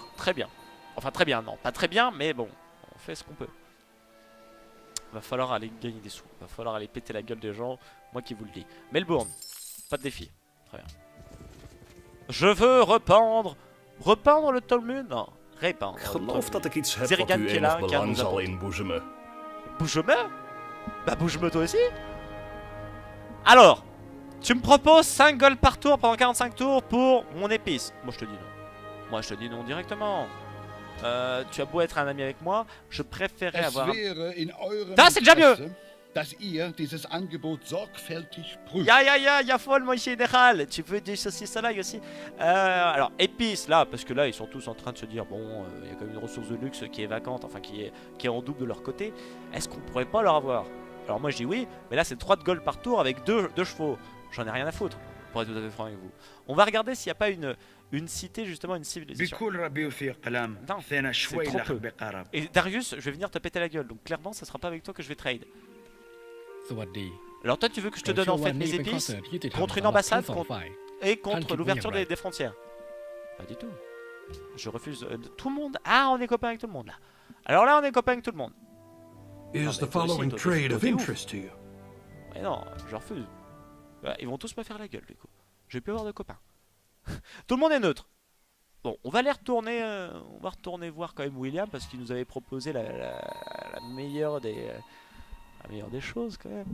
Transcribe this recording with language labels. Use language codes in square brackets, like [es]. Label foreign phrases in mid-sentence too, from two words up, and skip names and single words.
[fr] Très bien. Enfin très bien, non. Pas très bien, mais bon. On fait ce qu'on peut. Va falloir aller gagner des sous. Va falloir aller péter la gueule des gens. Moi qui vous le dis. Melbourne. Pas de défi. Très bien. Je veux rependre. Rependre le Talmud? Non. Répandre. [nl] Ik geloof dat ik iets heb wat [fr] Zerigan [nl] u [fr] qui est [nl] enig [fr] là, qui a [nl] belang [fr] nous [nl] zal [fr] apporté. [nl] inboezemen. [fr] Bouge-me. Bah bouge-me toi aussi. Alors, tu me proposes 5 gold par tour pendant 45 tours pour mon épice. Moi je te dis non. Moi je te dis non directement. Tu as beau être un ami avec moi, je préférerais avoir... [de] Das [fr] c'est déjà mieux. [de] Dass ihr dieses Angebot sorgfältig prüft. [fr] Ya folle mon général. Tu veux des saucisses à l'ail aussi. Alors épice là, parce que là ils sont tous en train de se dire bon, il y a quand même une ressource de luxe qui est vacante, enfin qui est en double de leur côté. Est-ce qu'on pourrait pas leur avoir? Alors moi je dis oui, mais là c'est 3 de gold par tour avec 2 chevaux. J'en ai rien à foutre, pour être tout à fait franc avec vous. On va regarder s'il n'y a pas une cité, justement une civilisation. Non, c'est trop peu. Et Darius, je vais venir te péter la gueule, donc clairement ça sera pas avec toi que je vais trade. Alors toi tu veux que je te donne en fait mes épices contre une ambassade et contre l'ouverture des frontières? Pas du tout. Je refuse tout le monde. Ah, on est copains avec tout le monde là. Alors là on est copains avec tout le monde. [en] Is the following trade of interest to you? [fr] Mais non, je refuse. Bah, ils vont tous me faire la gueule du coup. Je vais plus avoir de copains. Tout le monde est neutre. Bon, on va aller retourner, on va retourner voir quand même William parce qu'il nous avait proposé la meilleure des choses quand même.